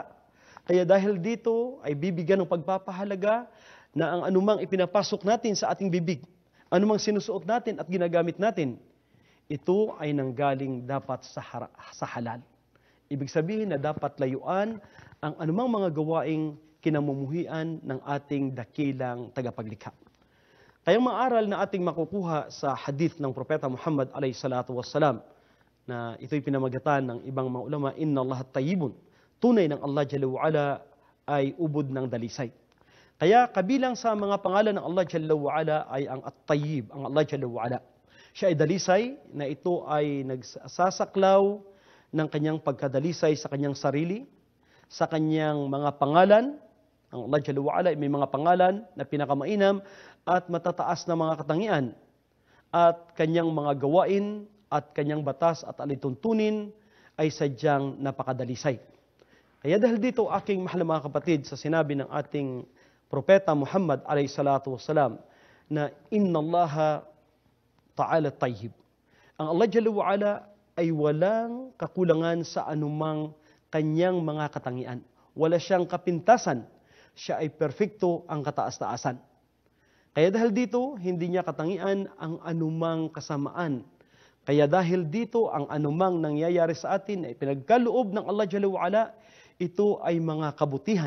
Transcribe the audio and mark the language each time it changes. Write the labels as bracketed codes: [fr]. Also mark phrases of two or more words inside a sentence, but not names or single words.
[tl] Kaya dahil dito ay bibigyan ng pagpapahalaga na ang anumang ipinapasok natin sa ating bibig, anumang sinusuot natin at ginagamit natin, ito ay nanggaling dapat sa halal. Ibig sabihin na dapat layuan ang anumang mga gawaing kinamumuhian ng ating dakilang tagapaglikha. Kaya maaral na ating makukuha sa hadith ng Propeta Muhammad [ar] عليه الصلاة والسلام, [tl] na ito'y pinamagatan ng ibang mga ulama, [ar] إن الله طيب, [tl] tunay ng [ar] الله جل وعلا [tl] ay ubod ng dalisay. Kaya kabilang sa mga pangalan ng [ar] الله جل وعلا [tl] ay ang At-Tayyib, ang [ar] الله جل وعلا. [tl] Siya ay dalisay na ito ay nagsasaklaw ng kanyang pagkadalisay sa kanyang sarili, sa kanyang mga pangalan. Ang [ar] الله جل وعلا [tl] ay may mga pangalan na pinakamainam at matataas na mga katangian, at kanyang mga gawain at kanyang batas at alituntunin ay sadyang napakadalisay. Kaya dahil dito, aking mahal na mga kapatid, sa sinabi ng ating Propeta Muhammad [ar] عليه الصلاة والسلام, [tl] na [ar] إن الله تعالى طيب. [tl] Ang [ar] الله جل وعلا [tl] ay walang kakulangan sa anumang kanyang mga katangian. Wala siyang kapintasan. Siya ay perfecto ang kataas-taasan. Kaya dahil dito, hindi niya katangian ang anumang kasamaan. Kaya dahil dito, ang anumang nangyayari sa atin ay pinagkaloob ng [ar] الله جل وعلا, [tl] ito ay mga kabutihan.